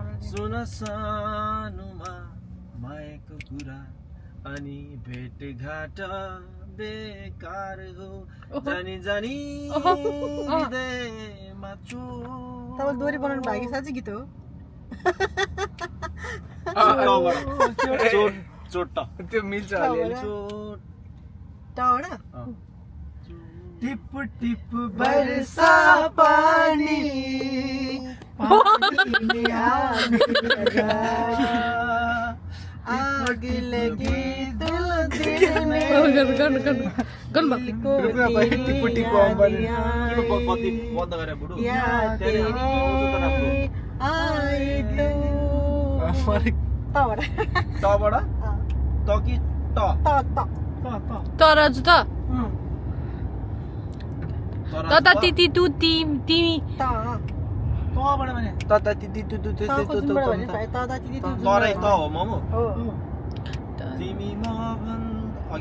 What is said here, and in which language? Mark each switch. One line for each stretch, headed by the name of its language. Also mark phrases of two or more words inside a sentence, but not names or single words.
Nepali: सुन सानुमा मायाको कुरा अनि भेटघाट बेकार हो जानी जानी हृदयमा तपाईँ दोहोरी बनाउनु भएको साँच्चै गीत हो चोट त्यो मिल्छ चोट टाढा
Hindi: टिप टिप बरसा पानी आग लगी दिल में याद तेरी आए
Nepali: टबाट त कि ट तराजु त तता तिती तु तिमी तबाट भने तता तिती तु तु तरै त हो मोमो तिमी म अघि